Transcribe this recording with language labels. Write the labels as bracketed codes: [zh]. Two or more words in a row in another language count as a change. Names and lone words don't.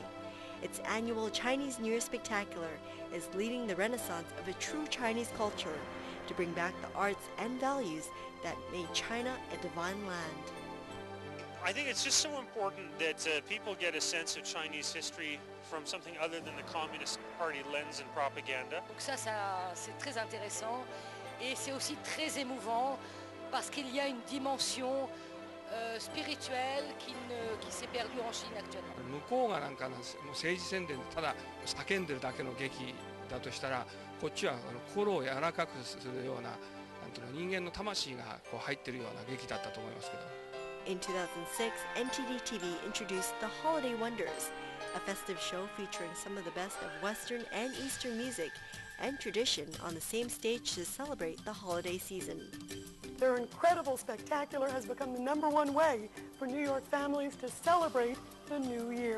[en] Its annual Chinese New Year Spectacular is leading the renaissance of a true Chinese culture to bring back the arts and values that made China a divine land. I think it's just so important that people get a sense of Chinese history from something other than the Communist Party lens and propaganda. [fr] Donc ça c'est très intéressant et c'est aussi très émouvant parce qu'il y a une dimension spirituelle qui s'est perdue en Chine actuellement. [ja] 向こうがなんかもう政治宣伝でただ叫んでるだけの劇だとしたら、こっちは心を柔らかくするような、なんていうの、人間の魂がこう入ってるような劇だったと思いますけど。 [en] In 2006, NTD TV introduced The Holiday Wonders, a festive show featuring some of the best of Western and Eastern music and tradition on the same stage to celebrate the holiday season. Their incredible spectacular has become the #1 way for New York families to celebrate the new year.